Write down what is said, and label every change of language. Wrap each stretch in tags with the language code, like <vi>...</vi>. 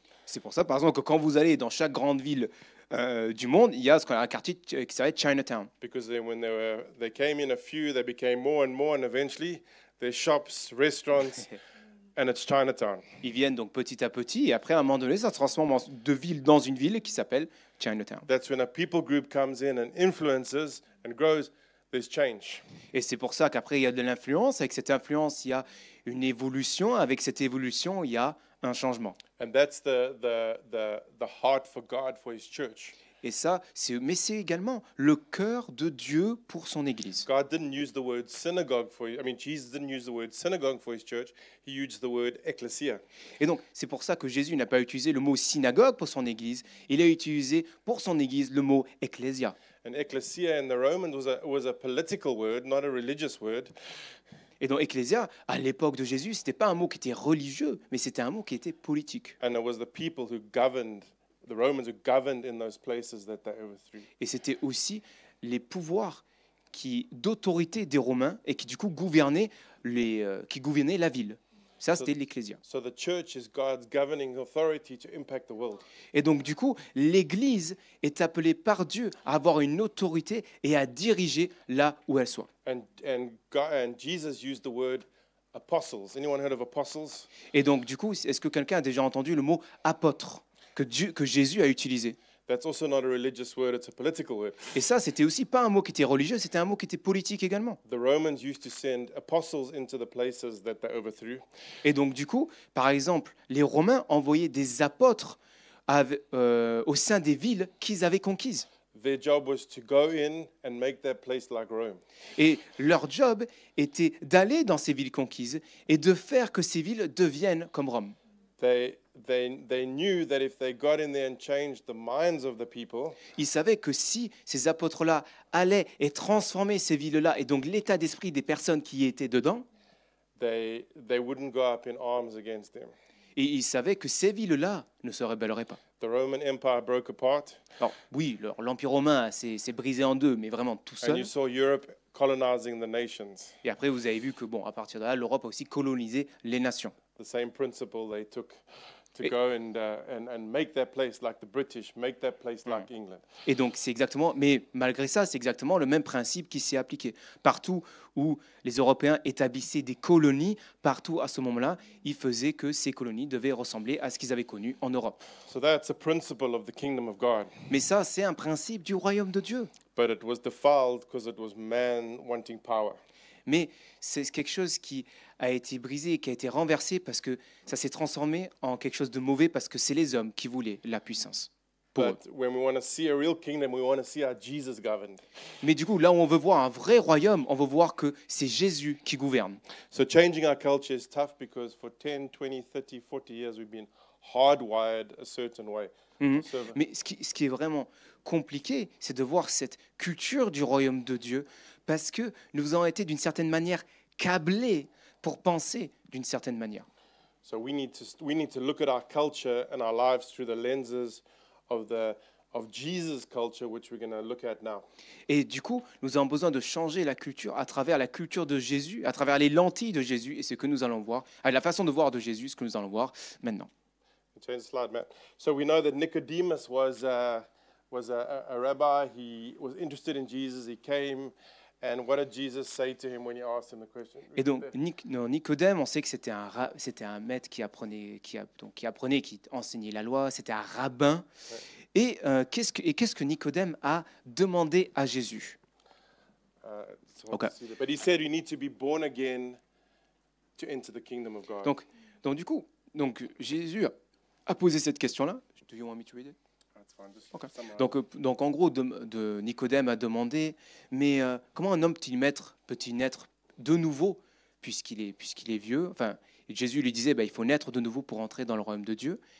<fr>C'est pour ça, par exemple, que quand vous allez dans chaque grande ville du monde, il y a un quartier qui s'appelle Chinatown.</fr> <en>Because then when they came in a few, they became more, and eventually their shops, restaurants, and it's Chinatown.</en> <fr>Ils viennent donc petit à petit, et après, à un moment donné, ça se transforme de ville dans une ville qui s'appelle Chinatown.</fr> <en>That's when a people group comes in and influences and grows, there's change.</en> <fr>Et c'est pour ça qu'après, il y a de l'influence. Avec cette influence, il y a une évolution. Avec cette évolution, il y a un changement.</fr> <en>And that's the heart for God, for his church.</en> <fr>Et ça, mais c'est également le cœur de Dieu pour son Église.</fr> <en>God didn't use the word synagogue for, Jesus didn't use the word synagogue for his church. He used the word ecclesia.</en> <fr>Et donc, c'est pour ça que Jésus n'a pas utilisé le mot synagogue pour son Église. Il a utilisé pour son Église le mot ecclésia.</fr> <en>And ecclesia in the Romans was a political word, not a religious word.</en> <fr>Et donc, ecclésia, à l'époque de Jésus, ce n'était pas un mot qui était religieux, mais c'était un mot qui était politique.</fr> <en>And it was the people who governed, the Romans who governed in those places that they overthrew.</en> <fr>Et c'était aussi les pouvoirs d'autorité des Romains et qui, du coup, gouvernaient la ville. Ça, c'était l'ecclésia.</fr> <en>So the church is God's governing authority to impact the world.</en> <fr>Et donc, du coup, l'Église est appelée par Dieu à avoir une autorité et à diriger là où elle soit.</fr> <en>And Jesus used the word apostles. Anyone heard of apostles?</en> <fr>Et donc, du coup, est-ce que quelqu'un a déjà entendu le mot apôtre que Jésus a utilisé?</fr> <en>That's also not a religious word, it's a political word.</en> <fr>Et ça, c'était aussi pas un mot qui était religieux, c'était un mot qui était politique également.</fr> <en>The Romans used to send apostles into the places that they overthrew.</en> <fr>Et donc, du coup, par exemple, les Romains envoyaient des apôtres au sein des villes qu'ils avaient conquises.</fr> <en>Their job was to go in and make that place like Rome.</en> <fr>Et leur job était d'aller dans ces villes conquises et de faire que ces villes deviennent comme Rome.</fr> <en>They knew that if they got in there and changed the minds of the people,</en> <fr>Ils savaient que si ces apôtres-là allaient et transformaient ces villes-là et donc l'état d'esprit des personnes qui y étaient dedans,</fr> <en>they wouldn't go up in arms against them.</en> <fr>et ils savaient que ces villes-là ne se rebelleraient pas.</fr> <en>The Roman Empire broke apart,</en> <fr>Alors oui, l'Empire romain s'est brisé en deux, mais vraiment tout</fr> <en>and</en> <fr>seul.</fr> <en>you saw Europe colonizing the nations.</en> <fr>Et après, vous avez vu que, bon, à partir de là, l'Europe a aussi colonisé les nations.</fr> <en>The same principle they took to</en> <fr>Et-</fr> <en>go and make that place like the British, make that place like England.</en> <fr>Et donc, c'est exactement, mais malgré ça, c'est exactement le même principe qui s'est appliqué. Partout où les Européens établissaient des colonies, partout à ce moment-là, ils faisaient que ces colonies devaient ressembler à ce qu'ils avaient connu en Europe.</fr> <en>So that's a principle of the kingdom of God.</en> <fr>Mais ça, c'est un principe du royaume de Dieu.</fr> <en>But it was defiled because it was man wanting power.</en> <fr>Mais c'est quelque chose qui a été brisé et qui a été renversé parce que ça s'est transformé en quelque chose de mauvais parce que c'est les hommes qui voulaient la puissance. Pour eux.</fr> <en>But when we want to see a real kingdom, we want to see how Jesus governed.</en> <fr>Mais du coup, là où on veut voir un vrai royaume, on veut voir que c'est Jésus qui gouverne.</fr> <en>So changing our culture is tough because for 10, 20, 30, 40 years we've been hardwired a certain way. So</en> <fr>Mais ce qui est vraiment compliqué, c'est de voir cette culture du royaume de Dieu parce que nous avons été d'une certaine manière câblés pour penser d'une certaine manière.</fr> <en>So we need to look at our culture and our lives through the lenses of Jesus' culture, which we're going to look at now.</en> <fr>Et du coup, nous avons besoin de changer la culture à travers la culture de Jésus, à travers les lentilles de Jésus et ce que nous allons voir, la façon de voir de Jésus, ce que nous allons voir maintenant.</fr> <en>Change the slide, Matt. So we know that Nicodemus was a rabbi. He was interested in Jesus. He came, and what did Jesus say to him when he asked him the question?</en> <fr>Et donc, Nicodème, on sait que c'était un maître qui apprenait, qui enseignait la loi, c'était un rabbin. Et qu'est-ce que Nicodème a demandé à Jésus?</fr> <en>So I want to see that. But he said you need to be born again to enter the kingdom of God.</en> <fr>Donc du coup, Jésus a posé cette question-là.</fr> <en>Do you want me to read it? That's fine. Just Ok. summarize.</en> <fr>Donc en gros, de Nicodème a demandé, mais comment un homme peut-il naître de nouveau puisqu'il est vieux? Enfin, Jésus lui disait, il faut naître de nouveau pour entrer dans le royaume de Dieu.</fr>